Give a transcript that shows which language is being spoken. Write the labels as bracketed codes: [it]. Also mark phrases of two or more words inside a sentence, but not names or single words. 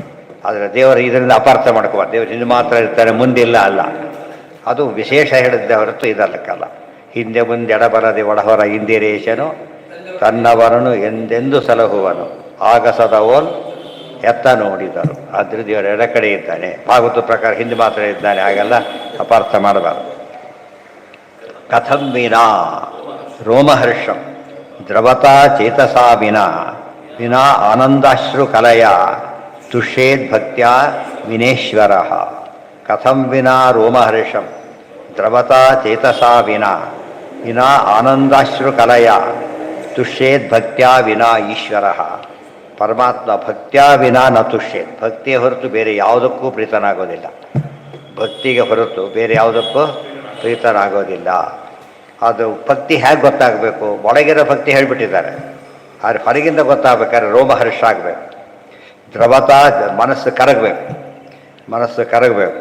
[kn] ಆದರೆ ದೇವರು ಇದರಿಂದ ಅಪಾರ್ಥ ಮಾಡ್ಕೋಬಾರ್ದು, ದೇವರು ಹಿಂದೆ ಮಾತ್ರ ಇರ್ತಾನೆ ಮುಂದಿಲ್ಲ ಅಲ್ಲ, ಅದು ವಿಶೇಷ ಹೇಳಿದ್ದೆ ಹೊರತು ಇದಲ್ಲಕ್ಕಲ್ಲ. ಹಿಂದೆ ಮುಂದೆ ಎಡಬರದೆ ಒಳಹೊರ ಇಂದಿರೇಶನು ತನ್ನವರನು ಎಂದೆಂದು ಸಲಹುವನು ಆಗಸದವೋಲ್ ಎತ್ತ ನೋಡಿದರು. ಆದ್ರೆ ದೇವರು ಎಡ ಕಡೆ ಇದ್ದಾನೆ, ಭಾಗವತ ಪ್ರಕಾರ ಹಿಂದೆ ಮಾತ್ರ ಇದ್ದಾನೆ, ಹಾಗೆಲ್ಲ ಅಪಾರ್ಥ ಮಾಡಬಾರದು. [sa] ಕಥಂ ವಿನಾ ರೋಮಹರ್ಷಂ ದ್ರವತಾ ಚೇತಸಾ ವಿನಾ ಆನಂದಾಶ್ರು ಕಲಯ ತುಷ್ಯೇದ್ಭಕ್ತ್ಯಾ ವಿನೇಶ್ವರ. ಕಥಂ ವಿನಾ ರೋಮಹರ್ಷಂ ದ್ರವತಾ ಚೇತಸಾ ವಿನಾ ಆನಂದಾಶ್ರು ಕಲಯ ತುಷ್ಯೇದ್ಭಕ್ತ್ಯಾ ವಿನಾ ಈಶ್ವರ. ಪರಮಾತ್ಮ ಭಕ್ತ್ಯಾ ವಿನಾ ನ ತುಷ್ಯೇತ್, [kn] ಭಕ್ತಿಯ ಹೊರತು ಬೇರೆ ಯಾವುದಕ್ಕೂ ಪ್ರೀತನಾಗೋದಿಲ್ಲ, ಭಕ್ತಿಗೆ ಹೊರತು ಬೇರೆ ಯಾವುದಕ್ಕೂ ಪ್ರೀತನಾಗೋದಿಲ್ಲ. ಅದು ಭಕ್ತಿ ಹೇಗೆ ಗೊತ್ತಾಗಬೇಕು, ಒಳಗಿರೋ ಭಕ್ತಿ ಹೇಳಿಬಿಟ್ಟಿದ್ದಾರೆ, ಆದರೆ ಹೊರಗಿಂದ ಗೊತ್ತಾಗಬೇಕಾದ್ರೆ ರೋಮಹರ್ಷ ಆಗಬೇಕು. ದ್ರವತಾ ಮನಸ್ಸು ಕರಗಬೇಕು.